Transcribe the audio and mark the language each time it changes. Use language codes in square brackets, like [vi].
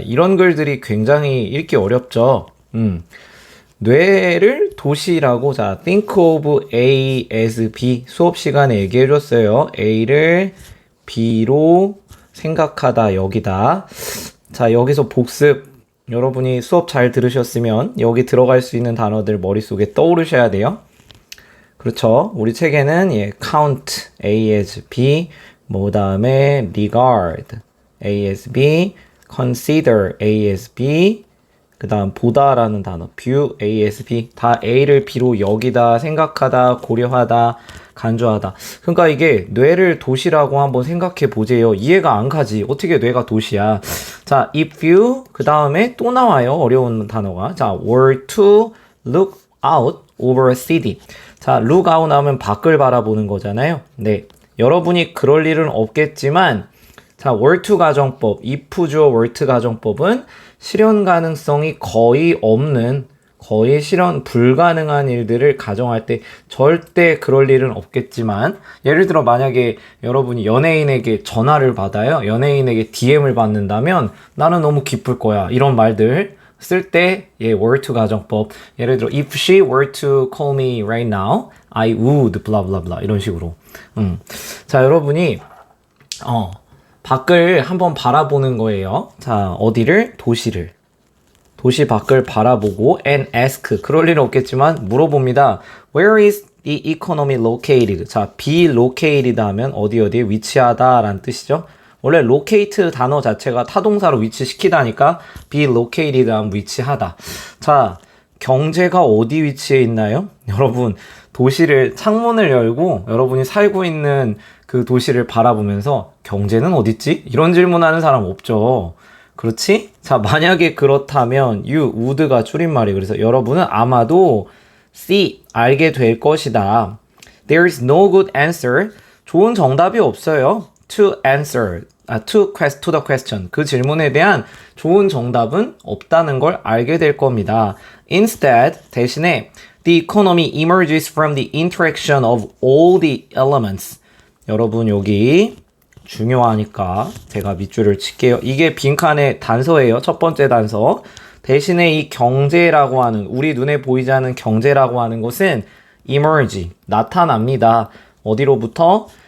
[ko] 이런 글들이 굉장히 읽기 어렵죠. 뇌를 도시라고, 자, [en] think of A as B [ko] 수업 시간에 얘기해 줬어요. A를 B로 생각하다, 여기다. 자, 여기서 복습. 여러분이 수업 잘 들으셨으면 여기 들어갈 수 있는 단어들 머릿속에 떠오르셔야 돼요. 그렇죠. 우리 책에는 count A as B, 뭐 다음에 regard A as B, consider A as B, 그 다음 보다라는 단어 view A as B, 다 A를 B로 여기다, 생각하다, 고려하다, 간주하다. 그러니까 이게 뇌를 도시라고 한번 생각해 보세요. 이해가 안 가지. 어떻게 뇌가 도시야. 자, [en] if you, [ko] 그 다음에 또 나와요. 어려운 단어가. [en] 자, were to look out over a city. [ko] 자, look out 하면 밖을 바라보는 거잖아요. 네, 여러분이 그럴 일은 없겠지만, 자, were to 가정법, if 주어 were to 가정법은 실현 가능성이 거의 없는, 거의 실현 불가능한 일들을 가정할 때 절대 그럴 일은 없겠지만, 예를 들어 만약에 여러분이 연예인에게 전화를 받아요. 연예인에게 DM을 받는다면 나는 너무 기쁠 거야. 이런 말들 쓸 때 were to 가정법. 예를 들어 [en] if she were to call me right now, I would blah blah blah [ko] 이런 식으로. 자, 여러분이 밖을 한번 바라보는 거예요. 자, 어디를? 도시를. 도시 밖을 바라보고 [en] and ask. [ko] 그럴 일은 없겠지만 물어봅니다. [en] Where is the economy located? [ko] 자, be located 하면 어디에 위치하다 라는 뜻이죠. 원래 locate 단어 자체가 타동사로 위치시키다니까 be located 하면 위치하다. 자, 경제가 어디 위치해 있나요? 여러분, 도시를, 창문을 열고 여러분이 살고 있는 그 도시를 바라보면서 경제는 어딨지? 이런 질문하는 사람 없죠. 그렇지? 자, 만약에 그렇다면 [en] you would [ko] 가 줄임말이에요. 그래서 여러분은 아마도 see, 알게 될 것이다. [en] There is no good answer. [ko] 좋은 정답이 없어요. [en] To answer, to the question. [ko] 그 질문에 대한 좋은 정답은 없다는 걸 알게 될 겁니다. [en] Instead, [ko] 대신에 [en] the economy emerges from the interaction of all the elements. [ko] 여러분, 여기 중요하니까 제가 밑줄을 칠게요. 이게 빈칸의 단서예요. 첫 번째 단서. 대신에 이 경제라고 하는, 우리 눈에 보이지 않는 경제라고 하는 것은 emerge, 나타납니다. 어디로부터?